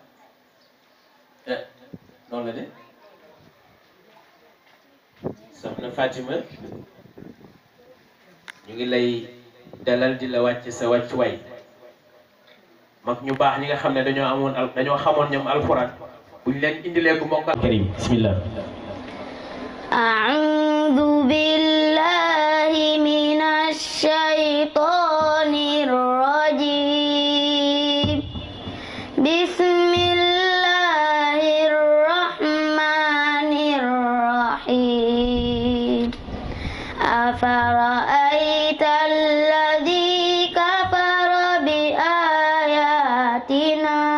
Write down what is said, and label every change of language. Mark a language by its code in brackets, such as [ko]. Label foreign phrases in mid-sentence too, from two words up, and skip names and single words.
[wo] noonu la de soxna Fatima ñu ngi lay dalal di la wàcc sa wàccuwaay mag ñu baax ñi nga xam ne dañoo xamoon ñoom alxuraan buñ leen indilee ko mokkal karim bismillah. [ar] أعوذ بالله من الشيطان الرجيم بسم الله الرحمن الرحيم أفرأيت الذي كفر بآياتنا